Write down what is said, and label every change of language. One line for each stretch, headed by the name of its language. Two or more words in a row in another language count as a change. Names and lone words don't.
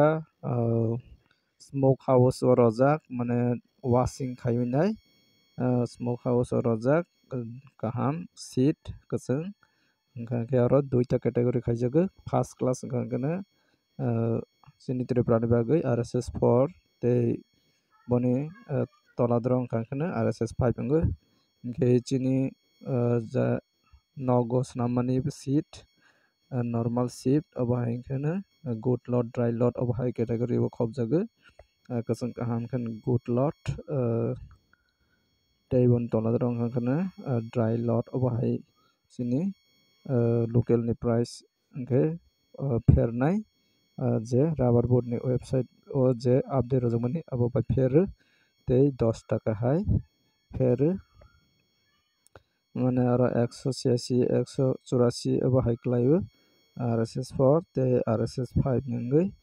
English: smoke house
Kok Borok: o rojak mane washing khaiwi nai
English: smoke house
Kok Borok: o rojak kaham seat kwchwng hingkhe aro duita category khaijago
English: first class
Kok Borok: wngkha hwnkhe chini Tripura ni bagwi RSS 4 tei boni toladro wngkha hwnkhe RSS 5 wngwi hingkhe chini nogo swnammani
English: seat normal shift
Kok Borok: abo hai hingkhe
English: good load dry load
Kok Borok: abo hai category o khopjagoi kwchwng kaham khe
English: good load
Kok Borok: tei boni toladro wngkha hwnkhe
English: dry load
Kok Borok: abo hai chini local ni price hwnkhe pernai je rubber board ni website o je update rojakmani abo bai ferro tei 10 taka hai ferro mane aro 186 184 abo hai khlaio RSS 4 tei RSS 5 ni wngwi